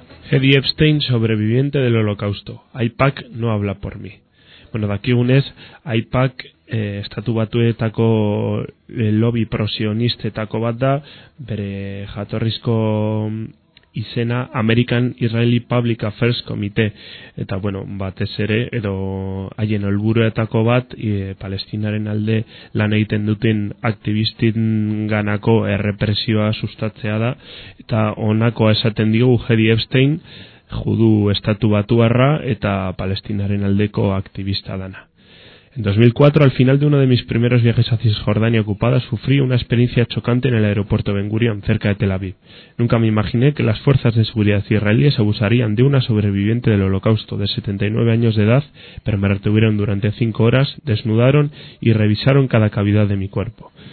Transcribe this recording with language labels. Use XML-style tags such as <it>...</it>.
<es>Eddie Epstein, sobreviviente del Holocausto. AIPAC no habla por mí. Bueno, de aquí un es, AIPAC</es> <eu>Estatu Batuetako lobby prosionistetako bat da, bere jatorrizko izena American Israeli Public Affairs Committee, eta bueno, batez ere, edo haien helburuetako bat, Palestinaren alde lan egiten duten aktivistin ganako errepresioa sustatzea da, eta honakoa esaten digu Jerry Epstein, judu estatu batuarra eta Palestinaren aldeko aktivista dana.</eu> <es>En 2004, al final de uno de mis primeros viajes a Cisjordania ocupada, sufrí una experiencia chocante en el aeropuerto Ben Gurion, cerca de Tel Aviv. Nunca me imaginé que las fuerzas de seguridad israelíes abusarían de una sobreviviente del holocausto de 79 años de edad, pero me retuvieron durante 5 horas, desnudaron y revisaron cada cavidad de mi cuerpo.</es>